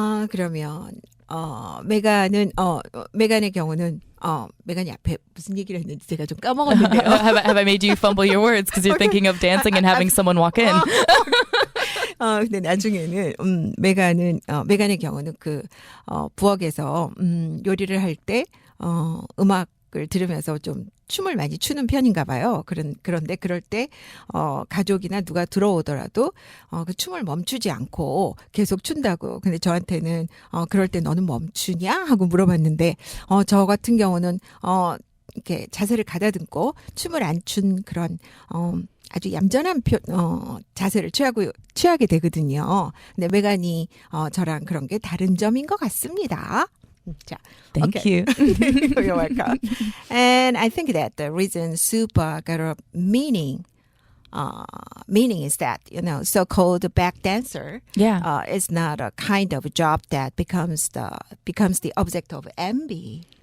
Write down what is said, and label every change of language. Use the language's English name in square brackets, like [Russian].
[Korean] 그러면 메간의 경우는 메간이 앞에 무슨 얘기를 했는지 제가 좀 까먹었는데요. [English] have I made you fumble your words because you're thinking of dancing and having someone walk in? [Korean] 근데 나중에는 메간의 경우는 부엌에서 요리를 할 때 음악을 들으면서 좀 춤을 많이 추는 편인가 봐요. 그런데 그럴 때 가족이나 누가 들어오더라도 그 춤을 멈추지 않고 계속 춘다고. 근데 저한테는 그럴 때 너는 멈추냐 하고 물어봤는데 저 같은 경우는 이렇게 자세를 가다듬고 춤을 안 춘 그런 아주 얌전한 자세를 취하게 되거든요. 근데 메간이 저랑 그런 게 다른 점인 것 같습니다. 자, [English] Thank okay. you. You're welcome. And I think that the reason soup got a meaning is that, you know, so-called back dancer Yeah. is not a kind of job that becomes the object of envy.